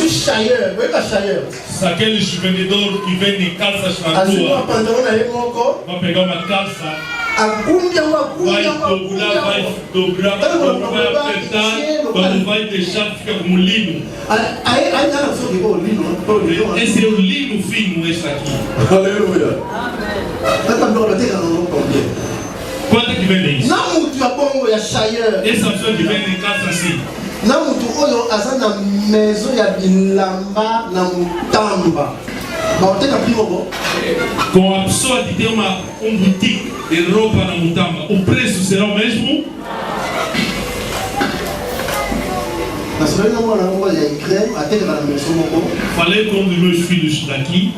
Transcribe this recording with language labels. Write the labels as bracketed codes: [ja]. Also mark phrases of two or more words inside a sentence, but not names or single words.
[pt] aqueles vendedores que vendem calças na rua vai pegar uma calça, vai dobrar, vai apertar, quando vai deixar fica como lino. Esse é o lino fino, esse aqui. Aleluia. Quanto é que vende isso? Essa pessoa que vende calça assim. Não, tu olha, [ln] asa na maison ya bilamba na mutamba. [pt] Com a pessoa que tem boutique de roupa na mutamba, o preço será o mesmo? Falei com um dos meus filhos daqui.